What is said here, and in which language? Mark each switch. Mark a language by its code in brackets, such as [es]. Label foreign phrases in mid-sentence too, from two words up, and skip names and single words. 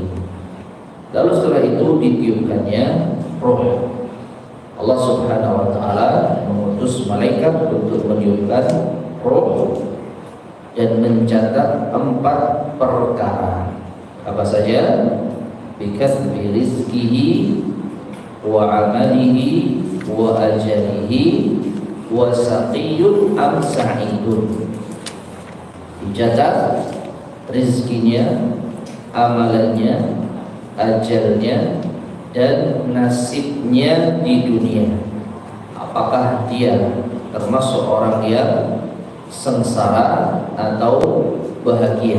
[id] Lalu setelah itu ditiupkannya roh. Allah [ar] سبحانه وتعالى [id] mengutus malaikat untuk meniupkan roh dan mencatat 4 perkara. Apa saja? [ar] بكسب رزقه وعمله وأجله وشقي أم سعيد. [id] Dicatat rizkinya, amalannya, ajalnya, dan nasibnya di dunia. Apakah dia termasuk orang yang sengsara atau bahagia?